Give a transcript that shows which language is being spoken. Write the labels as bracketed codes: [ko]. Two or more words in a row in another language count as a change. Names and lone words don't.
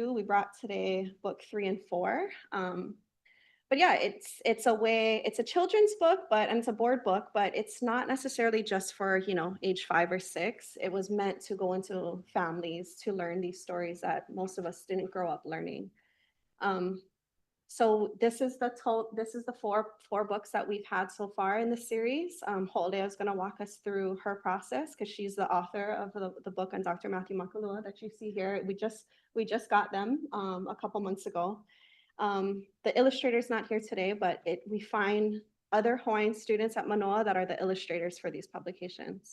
[en] We brought today book 3 and 4. But yeah, it's a children's book, and it's a board book, but it's not necessarily just for, age 5 or 6. It was meant to go into families to learn these stories that most of us didn't grow up learning. So this is the four books that we've had so far in the series. Hoʻoleia is going to walk us through her process because she's the author of the book on Dr. Matthew Makalua that you see here. We just got them a couple months ago. The illustrator's not here today, but we find other Hawaiian students at Manoa that are the illustrators for these publications.